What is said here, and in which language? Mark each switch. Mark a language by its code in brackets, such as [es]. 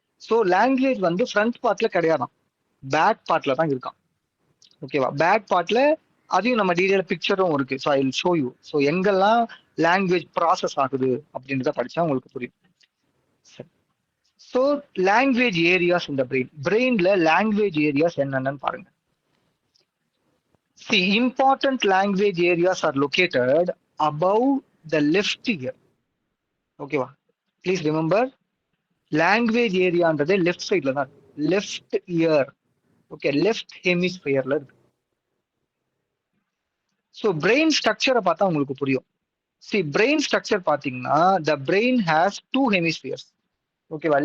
[ta] So language வந்து front பார்ட்ல கிடையாதான், back பார்ட்ல தான் இருக்கான். ஓகேவா? பேக் பார்ட்ல அதையும் நம்ம டீடைல் பிக்சரும் இருக்கு. [en] So I will show you. [ta] So எங்கெல்லாம் லாங்குவேஜ் ப்ராசஸ் ஆகுது அப்படின்றத படிச்சா உங்களுக்கு புரியும். ஸோ லாங்குவேஜ் ஏரியாஸ் இந்த பிரெயின்ல லாங்குவேஜ் ஏரியாஸ் என்னென்னு பாருங்க. [en] See, important language areas are located above the left ear. [ta] ஓகேவா? ப்ளீஸ் ரிமெம்பர், லாங்குவேஜ் ஏரியான்றது லெஃப்ட் சைட்ல தான், லெஃப்ட் இயர். ஓகே, லெஃப்ட் ஹெமிஸ்பியர்ல இருக்கு. ஸோ பிரெயின் ஸ்ட்ரக்சரை பார்த்தா உங்களுக்கு புரியும். பிரெயின் ஸ்ட்ரக்சர் பார்த்தீங்கன்னா, [en] The brain has 2 hemispheres. [ta] ஓகேவா?